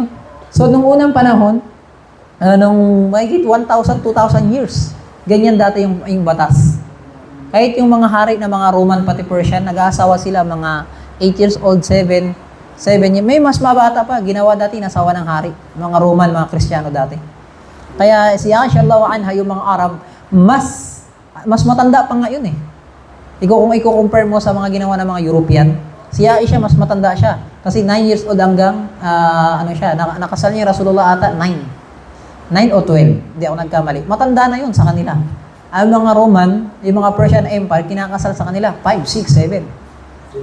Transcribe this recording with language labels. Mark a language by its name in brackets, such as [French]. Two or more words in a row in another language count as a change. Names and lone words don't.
[Filipino] So, nung unang panahon, nung mahigit 1,000, 2,000 years, ganyan dati yung batas. Kahit yung mga hari na mga Roman pati Persian, nag-aasawa sila mga 8 [English] years old, [Filipino] 7 years. May mas mabata pa, ginawa dati, nasawa ng hari. Mga Roman, mga Kristiyano dati. Kaya si Aisha [Arabic] رضي الله عنها, [Filipino] yung mga Arab, mas matanda pa nga yun eh. Kung i-compare mo sa mga ginawa ng mga European, si Aisha mas matanda siya. Kasi 9 [English] years old [Filipino] hanggang, nakasal niya Rasulullah ata, 9 o 12. Hindi ako nagkamali. Matanda na yun sa kanila. Ang mga Roman, yung mga Persian Empire, kinakasal sa kanila, 5, 6, 7.